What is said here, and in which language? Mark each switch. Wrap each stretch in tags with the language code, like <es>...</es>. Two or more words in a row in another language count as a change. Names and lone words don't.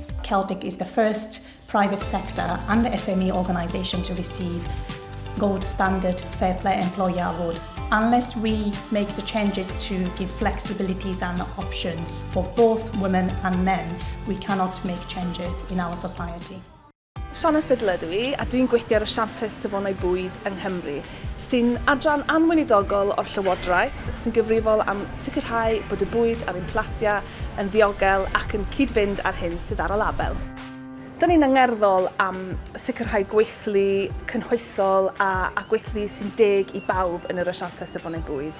<en>Celtic is the first private sector and the SME organisation to receive Gold Standard Fair Play Employer Award. Unless we make the changes to give flexibilities and options for both women and men, we cannot make changes in our society.</en> <cy>Sianed Fiddler dwi I, a dwi'n gweithio ar asiantaeth safonau bwyd yng Nghymru, sy'n adran anweinidogol o'r Llywodraeth, sy'n gyfrifol am sicrhau bod y bwyd a'r implatia yn ddiogel ac yn cyd-fynd ar hyn sydd ar y label. Dyn ni'n angerddol am sicrhau gweithlu cynhwysol a gweithlu sy'n deg I bawb yn yr asiantaeth safonau bwyd.</cy>